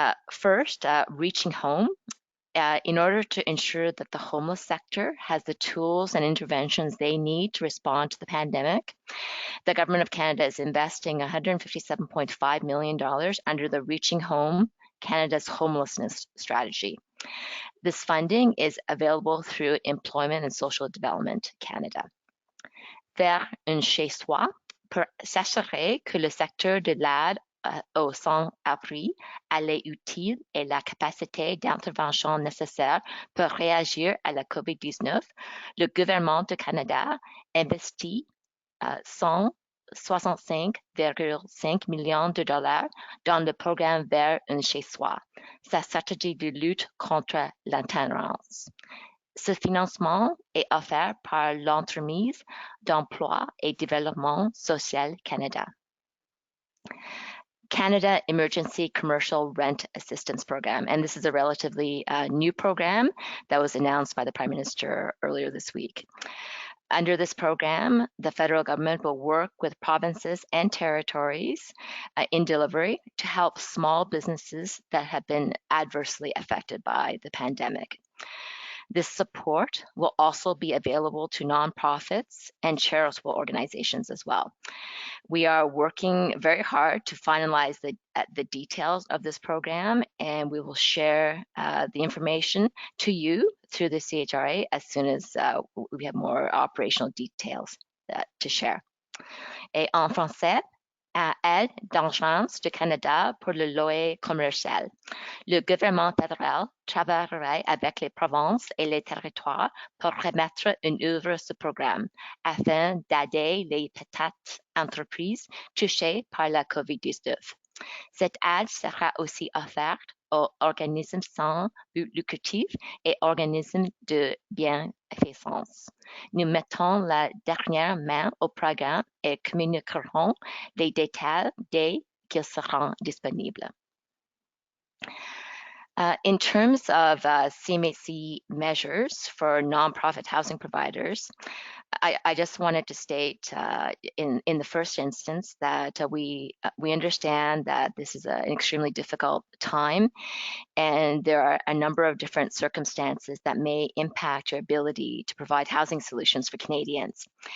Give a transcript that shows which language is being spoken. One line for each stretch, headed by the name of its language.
English: First, reaching home. In order to ensure that the homeless sector has the tools and interventions they need to respond to the pandemic, the Government of Canada is investing $157.5 million under the Reaching Home Canada's Homelessness Strategy. This funding is available through Employment and Social Development Canada.
French: Vers un chez-soi pour s'assurer que le secteur de l'aide aux sans-abri a les outils et la capacité d'intervention nécessaires pour réagir à la COVID-19, le gouvernement du Canada investit 165,5 millions de dollars dans le programme Vers un chez-soi, sa stratégie de lutte contre l'itinérance. Ce financement est offert par l'entremise d'emploi et développement social Canada.
English: Canada Emergency Commercial Rent Assistance Program, and this is a relatively new program that was announced by the Prime Minister earlier this week. Under this program, the federal government will work with provinces and territories in delivery to help small businesses that have been adversely affected by the pandemic. This support will also be available to nonprofits and charitable organizations as well. We are working very hard to finalize the details of this program, and we will share the information to you through the CHRA as soon as we have more operational details to share.
French: Et en français, aide d'urgence du Canada pour le loyer commercial. Le gouvernement fédéral travaillerait avec les provinces et les territoires pour remettre en œuvre ce programme afin d'aider les petites entreprises touchées par la COVID-19. Cette aide sera aussi offerte aux organismes sans but lucratif et organismes de bienfaisance. Nous mettons la dernière main au programme et communiquerons les détails dès qu'ils seront disponibles.
English: In terms of Cmhc measures for nonprofit housing providers, I just wanted to state in the first instance that we understand that this is an extremely difficult time, and there are a number of different circumstances that may impact your ability to provide housing solutions for Canadians.